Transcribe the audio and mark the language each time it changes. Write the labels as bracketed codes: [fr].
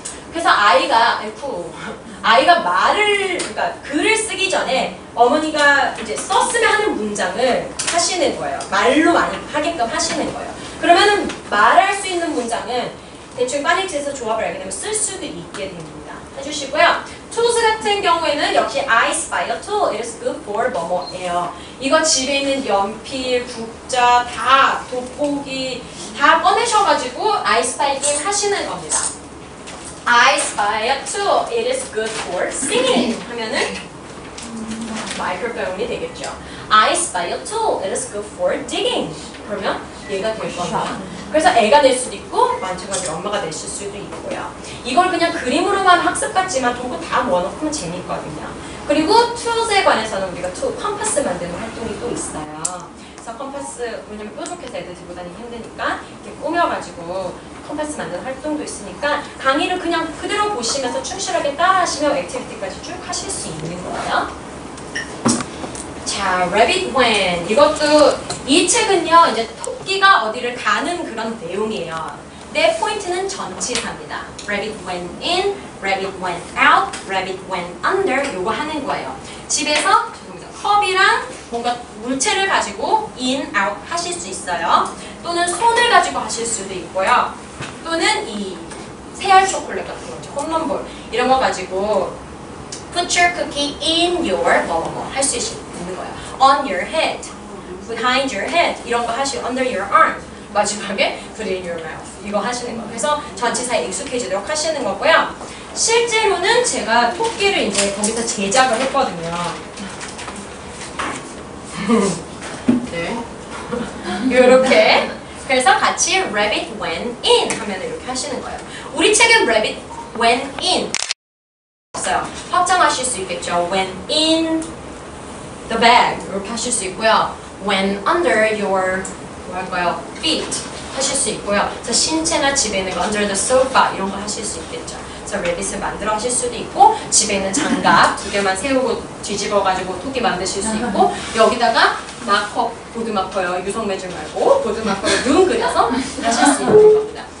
[ko] 그래서 아이가 그러니까 글을 쓰기 전에 어머니가 이제 썼으면 하는 문장을 하시는 거예요. 말로 많이 하게끔 하시는 거예요. 그러면은 말할 수 있는 문장은 대충 파닉스에서 조합을 알게 되면 쓸 수도 있게 됩니다. 해주시고요. [en] tools [ko] 같은 경우에는 역시 [en] I spy a tool. It is good for [ko] 뭐뭐예요. 이거 집에 있는 연필, 국자, 다 돋보기 다 꺼내셔가지고 I spy 게임 하시는 겁니다. [en] I spy a tool. It is good for singing. [ko] 하면은 마이크로폰이 되겠죠. [en] I spy a tool. It is good for digging. [ko] 그러면 얘가 될 겁니다. 그래서 애가 낼 수도 있고 마찬가지로 엄마가 내실 수도 있고요. 이걸 그냥 그림으로만 학습 같지만 도구 다 모아놓으면 재밌거든요. 그리고 툴스에 관해서는 우리가 컴파스 만드는 활동이 또 있어요. 그래서 컴파스, 왜냐면 뾰족해서 애들 들고 다니기 힘드니까 이렇게 꾸며가지고 컴파스 만드는 활동도 있으니까 강의를 그냥 그대로 보시면서 충실하게 따라하시면 액티비티까지 쭉 하실 수 있는 거예요. [en] 자, Rabbit When. [ko] 이것도 이 책은요, 이제 토끼가 어디를 가는 그런 내용이에요. 내 포인트는 전치사입니다. [en] Rabbit went in, rabbit went out, rabbit went under. [ko] 요거 하는 거예요. 집에서 컵이랑 뭔가 물체를 가지고 in, out 하실 수 있어요. 또는 손을 가지고 하실 수도 있고요. 또는 이 새알 초콜릿 같은 거, 홈런볼 이런 거 가지고 [en] put your cookie in your [ko] 뭐뭐 할 수 있는 거예요. [en] On your head, behind your head [ko] 이런 거 하시고 [en] under your arm [ko] 마지막에 [en] put in your mouth [ko] 이거 하시는 거예요. 그래서 전치사에 익숙해지도록 하시는 거고요. 실제로는 제가 토끼를 이제 거기서 제작을 했거든요. 네. 이렇게 그래서 같이 [en] rabbit went in [ko] 하면 이렇게 하시는 거예요. 우리 책은 [en] rabbit went in [ko] 없어요. 확장하실 수 있겠죠. [en] went in the bag [ko] 이렇게 하실 수 있고요. [en] went under your [ko] 뭐랄까요? feet 하실 수 있고요. 그래서 신체나 집에 있는 거 [en] under the sofa [ko] 이런 거 하실 수 있겠죠. 그래서 rabbit을 만들어 하실 수도 있고 집에 있는 장갑 2개만 세우고 뒤집어 가지고 토끼 만드실 수 있고 여기다가 마커, 보드마커요. 유성매질 말고 보드마커로 눈 그려서 하실 수 있는 겁니다.